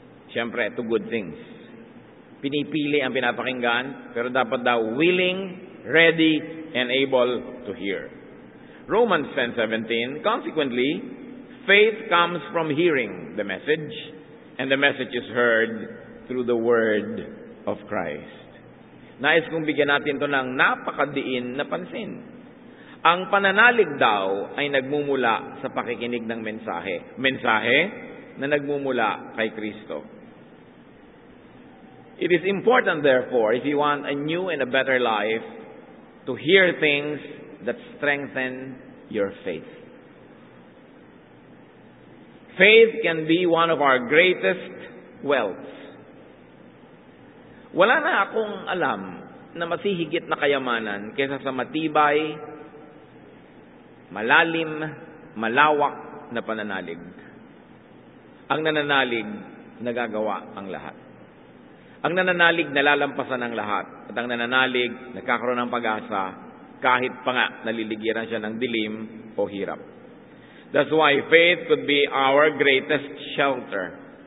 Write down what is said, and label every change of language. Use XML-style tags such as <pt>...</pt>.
<en>Siyempre, to good things.</en> <tl>Pinipili ang pinapakinggan, pero dapat daw</tl> <en>willing, ready, and able to hear. Romans 10:17, consequently, faith comes from hearing the message, and the message is heard through the word of Christ.</en> <tl>Nais kong bigyan natin ito ng napakadiin na pansin. Ang pananalig daw ay nagmumula sa pakikinig ng mensahe. Mensahe na nagmumula kay Kristo.</tl> <en>It is important, therefore, if you want a new and a better life, to hear things that strengthen your faith. Faith can be one of our greatest wealths.</en> <tl>Wala na akong alam na masihigit na kayamanan kaysa sa matibay, malalim, malawak na pananalig. Ang nananalig, nagagawa ang lahat. Ang nananalig, nalalampasan ang lahat. At ang nananalig, nagkakaroon ng pag-asa kahit pa nga naliligiran siya ng dilim o hirap.</tl> <en>That's why faith could be our greatest shelter.</en>